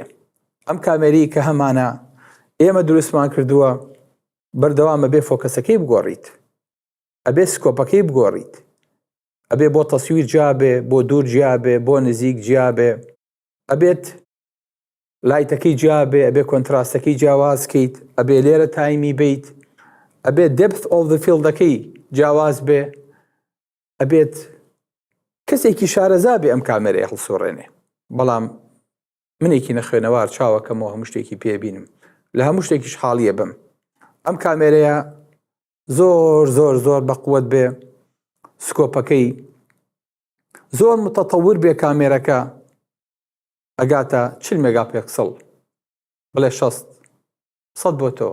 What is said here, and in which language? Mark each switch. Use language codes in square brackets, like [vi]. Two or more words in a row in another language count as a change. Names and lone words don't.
[ckb] ئەم کامێرەی کە هەمانە ئێمە دروستمان کردووە بەردەوامە بێ فۆکەسەکەی بگۆڕیت، ئەبێ سکۆپەکەی بگۆڕیت، ئەبێ بۆ تەسویر جیابێ، بۆ دوور جیابێ، بۆ نزیک جیابێ، ئەبێت لایتەکەی جیابێ، ئەبێ کۆنتراستەکەی جیاوازکەیت، ئەبێ لێرە تایمی بیت، ئەبێ [en] depth of the field- [ckb] ەکەی جیاواز بێ، ئەبێت کەسێکی شارەزا بێ ئەم کامێرەیە هەڵسوڕێنێ. بەڵام منێکی نەخوێنەوار چاوەکەمەوە هەموو شتێکی پێبینم، لە هەموو شتێکیش حاڵیە بم. ئەم کامێرەیە زۆر زۆر زۆر بەقووەت بێ، سکۆپەکەی زۆر متەتەور بێ، کامێرەکە ئەگاتە 40 مێگاپیکسڵ، بڵێ 60 بۆ تۆ.